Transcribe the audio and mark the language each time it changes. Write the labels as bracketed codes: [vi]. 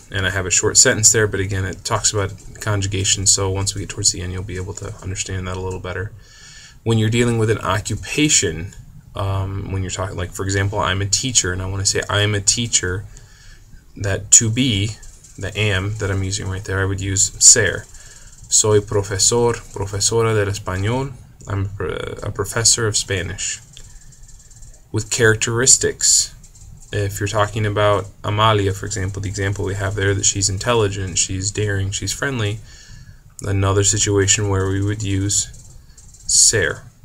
[en] And I have a short sentence there, but again, it talks about conjugation, so once we get towards the end, you'll be able to understand that a little better. When you're dealing with an occupation, when you're talking, like for example, I'm a teacher, and I want to say I am a teacher, that to be, the am that I'm using right there, I would use ser. [es] Soy profesor, profesora del español. [en] I'm a professor of Spanish. With characteristics, if you're talking about Amalia, for example, the example we have there, that she's intelligent, she's daring, she's friendly, another situation where we would use ser.